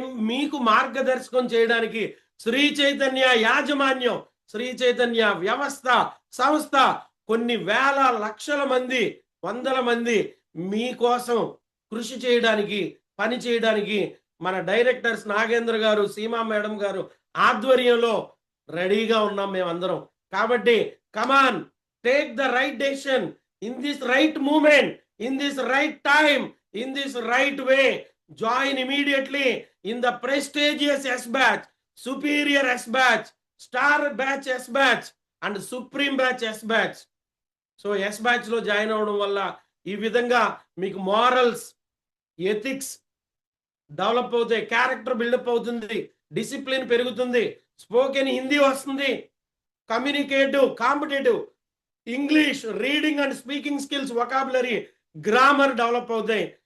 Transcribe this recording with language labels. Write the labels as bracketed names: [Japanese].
[Telugu] మీకు మార్గదర్శకం చేయడానికి శ్రీ చైతన్య యాజమాన్యం, శ్రీ చైతన్య వ్యవస్థ, సంస్థ కొన్ని వేల లక్షల మంది, వందల మంది మీకోసం కృషి చేయడానికి, పని చేయడానికి మన డైరెక్టర్స్ నాగేంద్ర గారు, సీమా మేడం గారు ఆధ్వర్యంలో రెడీగా ఉన్నాం మేమందరం. [English] కాబట్టి come on, take the right decision in this right moment, in this right time, in this right way. Join immediately in the prestigious S batch, superior S batch, star batch S batch, and supreme batch S batch. [Telugu] So S batch లో join అవడం వల్ల ఈ విధంగా మీకు morals, ethics develop అవుతాయి, character buildup అవుతుంది, discipline పెరుగుతుంది, spoken Hindi వస్తుంది, communicative, competitive English, reading and speaking skills, vocabulary, grammar develop అవుతాయి.